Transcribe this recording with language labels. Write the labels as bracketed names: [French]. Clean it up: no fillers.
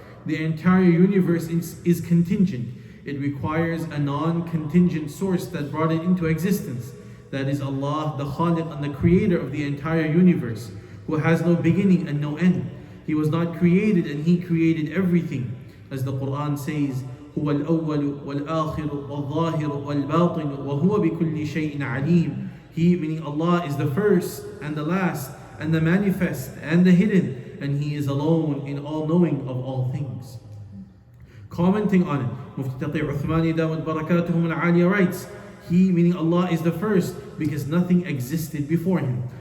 [English] The entire universe is contingent. It requires a non-contingent source that brought it into existence. That is Allah, the Khaliq and the creator of the entire universe, who has no beginning and no end. He was not created and He created everything. As the Quran says, [Arabic] هو الأول والآخر والظاهر والباطن وهو بكل شيء عليم. [English] He, meaning Allah, is the first and the last and the manifest and the hidden, and He is alone in all knowing of all things. Commenting on it, Mufti Taqi Uthmani Dawud Barakatuhum al-Aliyah writes, He, meaning Allah, is the first because nothing existed before Him.